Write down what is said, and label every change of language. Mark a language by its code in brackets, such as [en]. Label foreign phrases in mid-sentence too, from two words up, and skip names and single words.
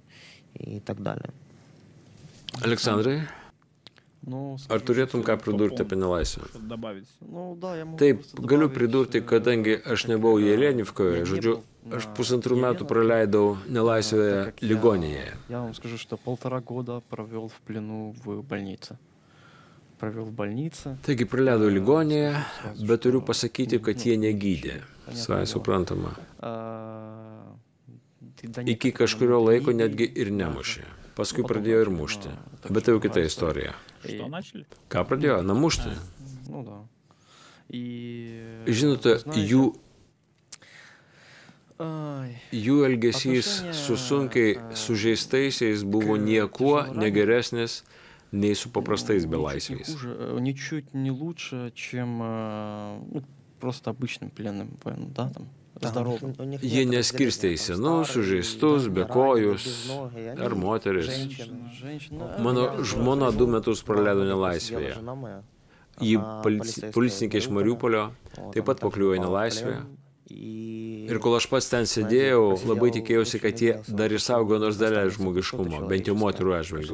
[lt] Aleksandrai, ar turėtum ką pridurti apie nelaisvę? Taip, galiu pridurti, kadangi aš nebuvau Jelenivkoje, žodžiu, aš 1,5 metų praleidau nelaisvėje ligoninėje. [ru] Я вам скажу, что 1,5 года провел в плену в больнице. [lt] Taigi praleidau ligoninėje, bet turiu pasakyti, kad jie negydė. Savai suprantama. Iki kažkurio laiko netgi ir nemušė. Paskui pradėjo ir mušti. Bet tai jau kita istorija. Ką pradėjo? Namušti. Žinote, jų elgesys su sunkiai sužeistaisiais buvo niekuo negeresnis nei su paprastais belaisviais. [ru] Ничуть не лучше, чем просто обычным пленным военным, да, там. [lt] Jie neskirstė į senus, sužeistus, bekojus ar moteris. Mano žmona 2 metus praleido nelaisvėje. Ji policininkė iš Mariupolio taip pat pakliuvo į nelaisvę. Ir kol aš pats ten sėdėjau, labai tikėjausi, kad jie dar išsaugo nors dalelę žmogiškumo, bent jau moterų atžvilgiu.